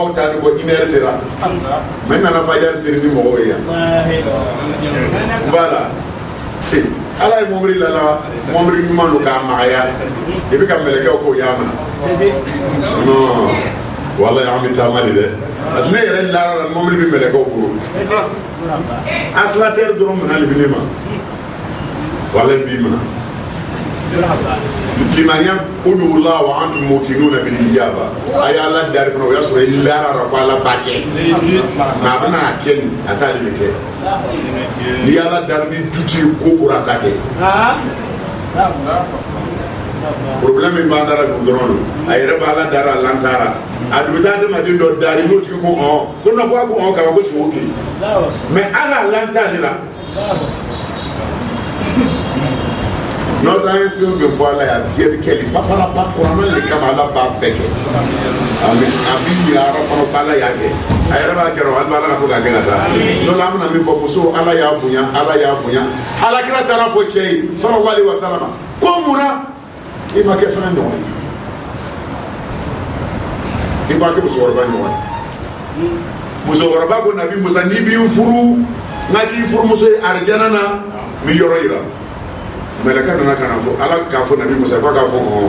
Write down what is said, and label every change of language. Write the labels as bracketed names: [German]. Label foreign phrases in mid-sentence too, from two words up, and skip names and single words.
[Bambara] aw ta ni ko 1 heure sera mɛ n nana fajari seri ni mɔgɔw ye yan voilà ala ye mɔbili lala mɔbili ɲuman don k'a magaya i bɛ ka mɛlɛkɛw k'o y'a ma non wala an bɛ taama de dɛ [French] parce que [Bambara] ne yɛrɛ lara la mɔbili bɛ mɛlɛkɛw bolo installateur dɔrɔn minɛ de bɛ ne ma wala n b'i minɛ limaniya [Arabic] ادعوا الله وأنتم موقنون بالإجابة [Bambara] ay ala dari fana o y'a sɔrɔ i lara la ko ala b'a kɛ nka a bɛna kɛ nin a t'ale de kɛ ni ala dari ni duti ko kura a t'a kɛ problème min b'an dara dɔrɔn a yɛrɛ b'a la dara a lantara a dun bɛ taa adamaden dɔ dari n'o tigi ko ko non ko a ko kaba ko sogo kɛ mais ala lanta ale la n'o tɛ an ye fɛn o fɛn fɔ ala ye a bɛɛ bɛ kɛ de papalapa kuranna le kama ala b'a bɛɛ kɛ a b'i yira yɔrɔ kɔnɔ ko ala y'a kɛ a yɛrɛ b'a kɛ hali ala ka to k'a kɛ ka taa n'o la an bɛna min fɔ muso ala y'a bonya ala y'a bonya alakira taara fɔ cɛ ye [Arabic] صلى الله عليه وسلم [Bambara] ko munna i ma kɛ fɛn ɲɔgɔn ye i b'a kɛ musokɔrɔba ɲɔgɔn ye musokɔrɔba ko nabi musa n'i b'i furu nka k'i furumuso ye arijana na mi yɔrɔ yira mɛlɛkɛ nana ka na fɔ ala k'a fɔ nabi musa k'a fɔ